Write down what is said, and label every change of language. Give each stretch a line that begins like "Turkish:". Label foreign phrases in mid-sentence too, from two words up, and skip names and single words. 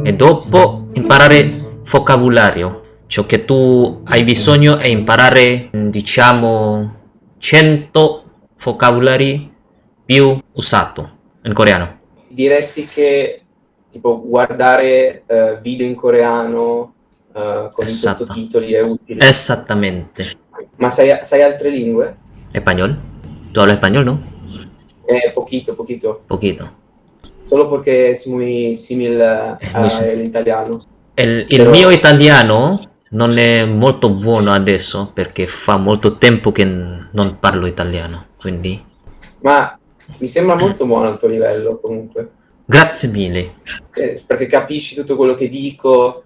Italian: e dopo imparare vocabolario. Ciò che tu hai bisogno è imparare, diciamo, 100 vocabolari più usato in coreano. Diresti che tipo guardare video in coreano con i Esatto. sottotitoli è utile. Esattamente. Ma sai altre lingue?
Spanish: Español. ¿Tú hablas español, no? Poquito. Poquito. Solo porque es muy similar Es muy sim- al italiano.
Italian: Il Però- mio italiano non è molto buono adesso perché fa molto tempo che non parlo italiano, quindi Ma mi sembra molto buono il tuo livello comunque. grazie mille. Perché capisci tutto quello che dico,